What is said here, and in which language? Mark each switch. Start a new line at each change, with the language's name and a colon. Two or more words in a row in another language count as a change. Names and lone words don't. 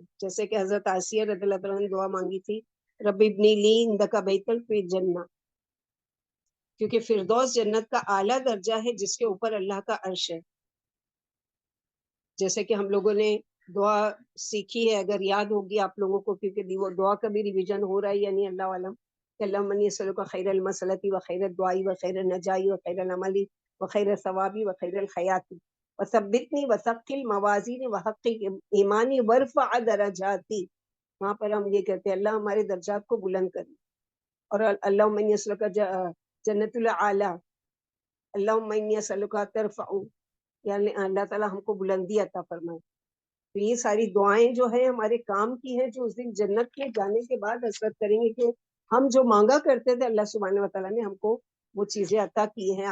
Urdu: جیسے کہ حضرت آسیہ
Arabic: رضی اللہ عنہا
Urdu: نے دعا مانگی تھی
Arabic: رب ابنی لی عندک بیتا فی الجنہ،
Urdu: کیونکہ فردوس جنت کا اعلیٰ درجہ ہے جس کے اوپر اللہ کا عرش ہے. جیسے کہ ہم لوگوں نے دعا سیکھی ہے، اگر یاد ہوگی آپ لوگوں کو، کیونکہ وہ دعا کا بھی ریویژن ہو رہا ہے، یعنی اللہ علم کہ
Arabic: اللہم انی اسألک خیر المسألۃ و خیر الدعاء و خیر النجاء و خیر العمل و خیر الثواب و خیر الحیات وثبتنی وثقل موازین وحقق ایمانی وارفع درجاتی.
Urdu: وہاں پر ہم یہ کہتے ہیں اللہ ہمارے درجات کو بلند کرے. اور
Arabic: اللہم انی اسألک جنت العالی، اللہم انی اسألک ترفع،
Urdu: یعنی اللہ تعالیٰ ہم کو بلندی عطا فرمائے. تو یہ ساری دعائیں جو ہیں ہمارے کام کی ہیں، جو اس دن جنت میں جانے کے بعد حسرت کریں گے کہ ہم جو مانگا کرتے تھے
Arabic: اللہ سبحانہ وتعالیٰ
Urdu: نے ہم کو وہ چیزیں عطا کی ہیں.